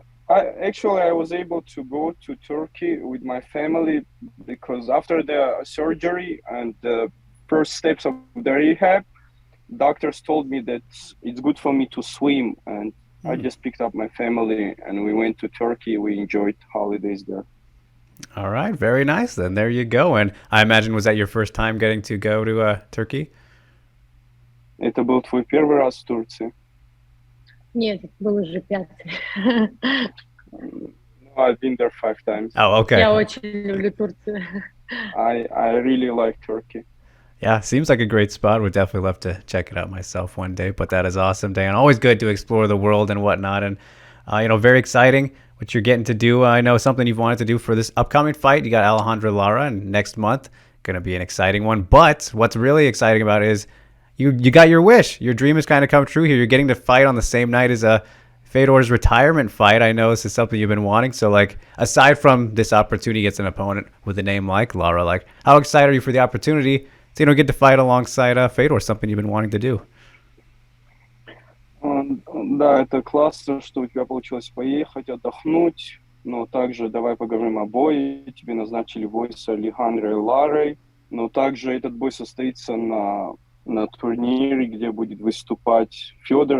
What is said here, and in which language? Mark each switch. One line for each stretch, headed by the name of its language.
English: Actually, I was able to go to Turkey with my family because after the surgery and the first steps of the rehab, doctors told me that it's good for me to swim, and I just picked up my family and we went to Turkey. We enjoyed holidays there. All right, very nice then. There you go. And I imagine, was that your first time getting to go to Turkey?
Russian: Это был твой первый раз в Турции? Нет, это был уже 5-й.
English: No, I've been there 5 times. Oh, okay.
Russian: Я очень люблю Турцию.
English: I really like Turkey. Yeah, seems like a great spot. Would definitely love to check it out myself one day. But that is awesome, Dan. Always good to explore the world and whatnot. And, very exciting what you're getting to do. I know something you've wanted to do for this upcoming fight. You got Alejandra Lara and next month. Going to be an exciting one. But what's really exciting about it is you got your wish. Your dream has kind of come true here. You're getting to fight on the same night as Fedor's retirement fight. I know this is something you've been wanting. So, aside from this opportunity against an opponent with a name like Lara, how excited are you for the opportunity to, get to fight alongside Fedor, something you've been wanting to do?
Russian: Да, это классно, что у тебя получилось поехать, отдохнуть. Но также давай поговорим о бое. Тебе назначили бой с Алехандрой Ларой. Но также этот бой состоится на турнире, где будет выступать Федор.